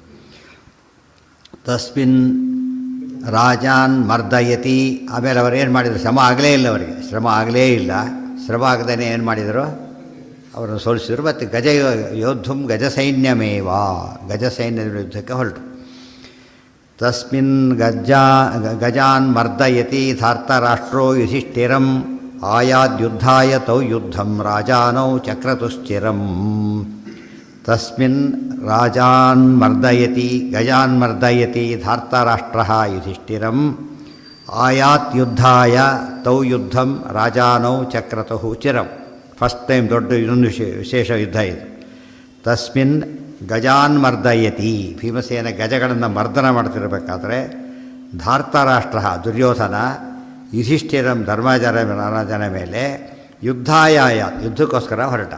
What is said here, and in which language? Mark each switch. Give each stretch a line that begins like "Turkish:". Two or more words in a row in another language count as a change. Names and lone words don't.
Sanskrit: ತಸ್ಮಿನ್ ರಾಜಾನ್ ಮರ್ದಯತಿ.
Kannada: ಆಮೇಲೆ ಅವರು ಏನು ಮಾಡಿದರು? ಶ್ರಮ ಆಗಲೇ ಇಲ್ಲ ಅವರಿಗೆ. ಶ್ರಮ ಆಗಲೇ ಇಲ್ಲ. ಶ್ರಮ ಆಗದೇ ಏನು ಮಾಡಿದರು? ಅವರನ್ನು ಸೋಲಿಸಿದರು. ಮತ್ತು
Sanskrit: ಯೋದ್ಧುಂ ಗಜಸೈನ್ಯಮೇವ.
Kannada: ಗಜಸೈನ್ಯದ ಯುದ್ಧಕ್ಕೆ ಹೊರಟು.
Sanskrit: ತಸ್ಮಿನ್ ಗಜಾನ್ ಮರ್ದಯತಿ ಧಾರ್ತರಾಷ್ಟ್ರೋ ಯುಧಿಷ್ಠಿರಂ ಆಯಾದ್ಯುದ್ಧಾಯ ತೌ ಯುದ್ಧಂ ರಾಜಾನೌ ಚಕ್ರತುಶ್ಚಿರಂ. ತಸ್ಮಿನ್ ರಾಜಾನ್ ಮರ್ದಯತಿ ಗಜಾನ್ ಮರ್ದಯತಿ ಧಾರ್ತರಾಷ್ಟ್ರ ಯುಧಿಷ್ಠಿರಂ ಆಯಾತ್ ಯುದ್ಧಾಯ ತೌ ಯುದ್ಧಂ ರಾಜಾನೌ ಚಕ್ರತಃ ಚಿರಂ.
English: first time
Kannada: ದೊಡ್ಡ ಇನ್ನೊಂದು ವಿಶೇಷ ಯುದ್ಧ ಇದು.
Sanskrit: ತಸ್ಮಿನ್ ಗಜಾನ್ ಮರ್ದಯತಿ,
Kannada: ಭೀಮಸೇನ ಗಜಗಳನ್ನು ಮರ್ದನ ಮಾಡ್ತಿರಬೇಕಾದ್ರೆ ಧಾರ್ತರಾಷ್ಟ್ರ ದುರ್ಯೋಧನ ಯುಧಿಷ್ಠಿರಂ ಧರ್ಮರಾಜನ ಮೇಲೆ ಯುದ್ಧಾಯ ಯುದ್ಧಕ್ಕೋಸ್ಕರ ಹೊರಟ.